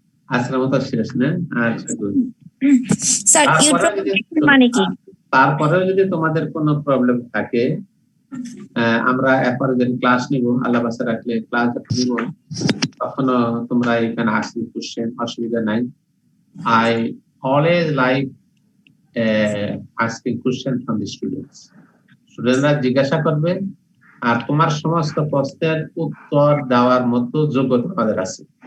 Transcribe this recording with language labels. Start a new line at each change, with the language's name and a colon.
Bangla: আজকের মতো শেষ না? আচ্ছা, গুড। স্যার মানে কি? তারপরেও যদি তোমাদের কোনো প্রবলেম থাকে, আমরা এরপরে যখন ক্লাস নিব, আল্লাহ বাসা রাখলে ক্লাস নিব, তখনও তোমরা এখানে আসলে কোশ্চেন, অসুবিধা নাই।
English: I always like asking question from the students.
Bangla: স্টুডেন্টরা জিজ্ঞাসা করবে, আর তোমার সমস্ত প্রশ্নের উত্তর দেওয়ার মতো যোগ্যতা আমাদের আছে।